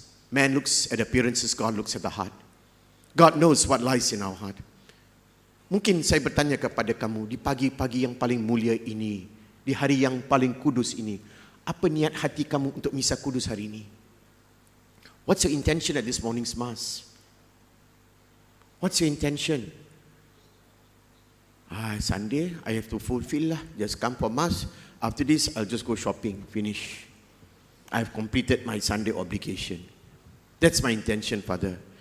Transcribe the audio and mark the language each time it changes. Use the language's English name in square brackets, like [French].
[English] Man looks at appearances, God looks at the heart. God knows what lies in our heart. [Malay] Mungkin saya bertanya kepada kamu di pagi-pagi yang paling mulia ini, di hari yang paling kudus ini, apa niat hati kamu untuk misa kudus hari ini? [English] What's your intention at this morning's Mass? What's your intention? Sunday, I have to fulfill lah. Just come for Mass. After this, I'll just go shopping. Finish. I've completed my Sunday obligation. That's my intention, Father.